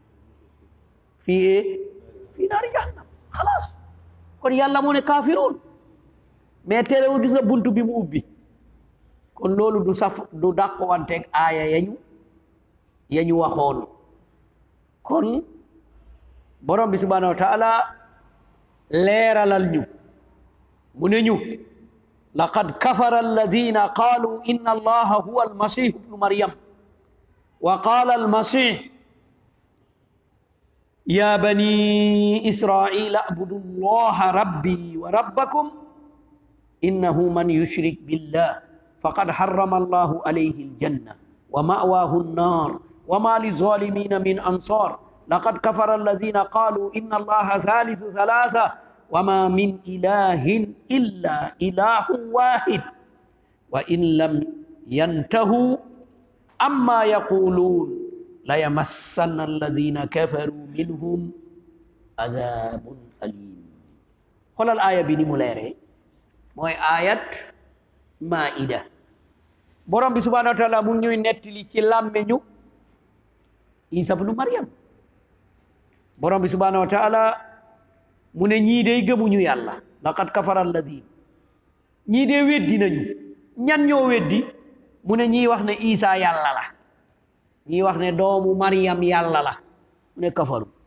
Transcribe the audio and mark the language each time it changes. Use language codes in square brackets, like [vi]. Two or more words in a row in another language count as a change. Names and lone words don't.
[wo] fii naari jahannam xalaas kon yàlla moo ne kaafiruun mais terewul gis nga buntu bi mu ubbi kon loolu du dàqwanteeg aaya yañu waxoon kon borom bi [ar] سبحانه وتعالى [wo] leeralal ñu mu ne ñu [ar] لقد كفر الذين قالوا إن الله هو المسيح ابن مريم وقال المسيح يا بني إسرائيل اعبدوا الله ربي وربكم إنه من يشرك بالله فقد حرم الله عليه الجنة ومأواه النار وما للظالمين من أنصار لقد كفر الذين قالوا إن الله ثالث ثلاثة وما من إله إلا إله واحد وإن لم ينتهوا عما يقولون ليمسن الذين كفروا منهم عذاب أليم [wo] xoolal aaya bi ni mu leere mooy ayat maida borom bi subhanahu [ar] وتعالى [wo] mu ñuy nettali ci làmmeñu Isa ibnu Maryam borom bi [ar] سبحانه وتعالى [wo] mu ne ñii dey gëmuñu yàlla [ar] لقد كفر الذين [wo] ñii dey weddi nañu ñan ñoo weddi mu ne ñii wax ne Isa yàlla la ñii wax ne doomu Maryam yàlla la mu ne kafaru